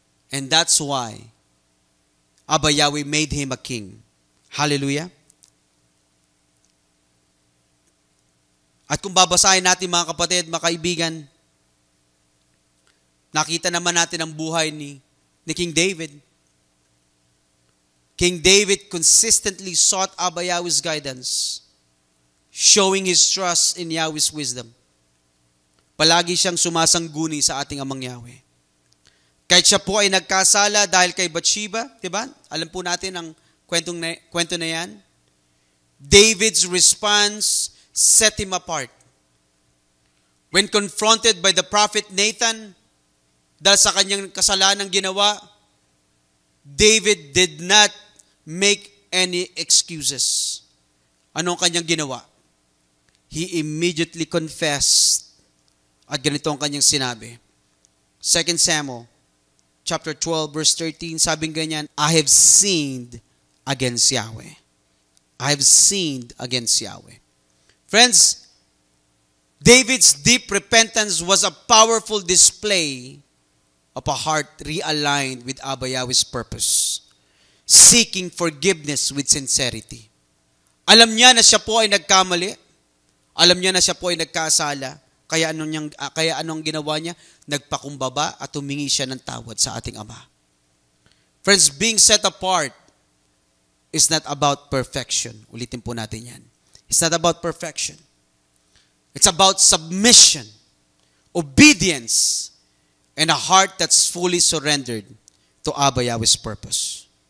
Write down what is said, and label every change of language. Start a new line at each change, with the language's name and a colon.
English: And that's why Abba Yahweh made him a king. Hallelujah.
Filipino: At kung babasahin natin, mga kapatid, mga kaibigan, nakita naman natin ang buhay ni King David.
English: King David consistently sought Abba Yahweh's guidance, showing his trust in Yahweh's wisdom.
Filipino: Palagi siyang sumasangguni sa ating Amang Yahweh. Kahit siya po ay nagkasala dahil kay Bathsheba, di ba? Alam po natin ang kwento na yan.
English: David's response set him apart. When confronted by the prophet Nathan,
Filipino: dahil sa kanyang kasalanang ginawa,
English: David did not make any excuses.
Filipino: Anong kanyang ginawa?
English: He immediately confessed.
Filipino: At ganito ang kanyang sinabi.
English: 2 Samuel chapter 12 verse 13,
Filipino: sabing ganyan,
English: I have sinned against Yahweh. I have sinned against Yahweh. Friends, David's deep repentance was a powerful display of a heart realigned with Abba Yahweh's purpose, seeking forgiveness with sincerity.
Filipino: Alam niya na siya po ay nagkamali. Alam niya na siya po ay nagkasala. Kaya anong ginawa niya? Nagpakumbaba at humingi siya ng tawad sa ating Ama.
English: Friends, being set apart is not about perfection.
Filipino: Ulitin po natin yan.
English: It's not about perfection. It's about submission, obedience, and a heart that's fully surrendered to Abba Yahweh's purpose.